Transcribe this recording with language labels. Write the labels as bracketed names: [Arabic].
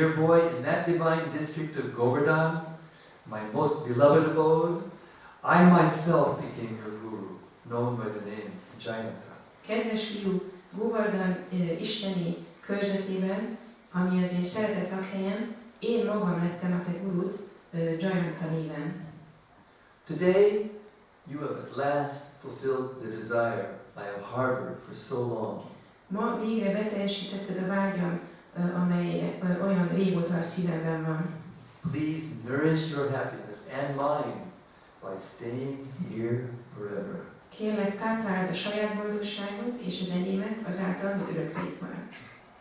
[English] Dear boy, in that divine district of Govardhan, my most beloved abode, I myself became your guru, known by the name Jayanta. [Hungarian] Kedves fiú, Govardhan isteni körzetében, ami az én szeretett lakhelyem, én magam lettem a te gurud, Jayanta néven. [English] Today, you have at last fulfilled the desire I have harbored for so long. [Hungarian] Ma végre beteljesítetted a vágyam, amely olyan régóta a szívemben van. [English] Please nourish your happiness and mine by staying here forever. [Hungarian] Kérlek, tápláld a saját boldogságot és az enyémet azáltal, hogy örökre itt maradsz.